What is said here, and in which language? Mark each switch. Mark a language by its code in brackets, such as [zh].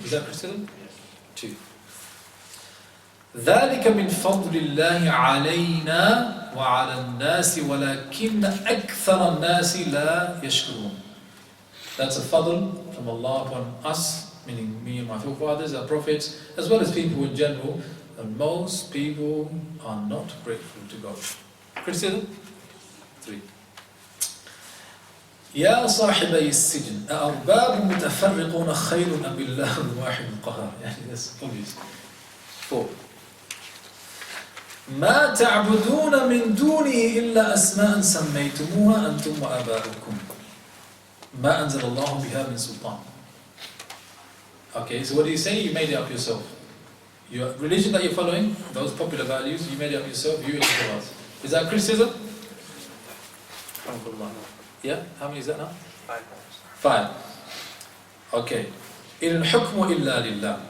[en] Is that criticism? Yes. Two. [ar] ذَلِكَ مِنْ فَضْلِ اللَّهِ عَلَيْنَا وَعَلَى النَّاسِ وَلَكِنَّ أَكْثَرَ النَّاسِ لَا يَشْكُرُونَ. [en] That's a fadl from Allah upon us, meaning me and my forefathers, our prophets, as well as people in general, and most people are not grateful to God. Criticism? 3. [ar] يا صاحبي السجن أأرباب متفرقون خير أم بالله الواحد القهار. [en] That's obvious. 4. [ar] ما تعبدون من دونه إلا أسماء سميتموها أنتم وآباؤكم ما أنزل الله بها من سلطان. [en] Okay, so what do you say? You made it up yourself. Your religion that you're following, those popular values, you made it up yourself, you and your others. Is that criticism? Yeah? How many is that now? 5. Okay. [ar] إِنَ الْحُكْمُ إِلَّا لِلَّهِ.